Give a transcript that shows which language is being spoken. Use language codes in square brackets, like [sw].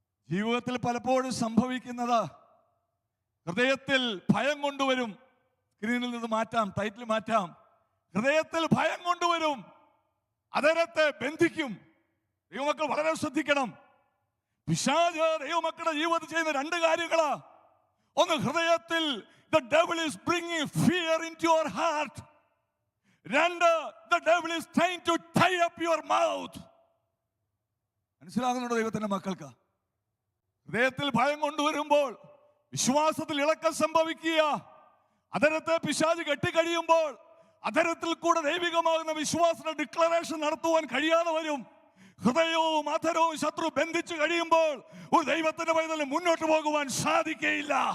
[ml] ജീവിതത്തിൽ പലപ്പോഴും സംഭവിക്കുന്നത്, ഹൃദയത്തിൽ ഭയം കൊണ്ടുവരും. സ്ക്രീനിൽ നിന്ന് മാറ്റാം, ടൈറ്റിൽ മാറ്റാം. ഹൃദയത്തിൽ ഭയം കൊണ്ടുവരും, അതരത്തെ ബന്ധിക്കും. ദൈവമക്കൾ വളരെ ശ്രദ്ധിക്കണം. പിശാച് ദൈവമക്കളുടെ ജീവിതത്തിൽ ചെയ്യുന്ന രണ്ട് കാര്യങ്ങളാ. [en] ഒന്ന്, ഹൃദയത്തിൽ the devil is bringing fear into your heart. രണ്ട്, the devil is trying to tie up your mouth. [ml] മനസ്സിലാകുന്നുണ്ടോ ദൈവത്തിന്റെ മക്കൾക്ക്? ഹൃദയത്തിൽ ഭയം കൊണ്ടുവരുമ്പോൾ വിശ്വാസത്തിൽ ഇളക്കം സംഭവിക്കുക. അധരത്തെ പിശാച് കെട്ടിക്കഴിയുമ്പോൾ അധരത്തിൽ കൂടെ ദൈവികമാകുന്ന വിശ്വാസ ഡിക്ലറേഷൻ നടത്തുവാൻ കഴിയാതെ വരും. ഹൃദയവും അധരവും ശത്രു ബന്ധിച്ചു കഴിയുമ്പോൾ ഒരു ദൈവത്തിന്റെ പൈതലിന് മുന്നോട്ട് പോകുവാൻ സാധിക്കുകയില്ല.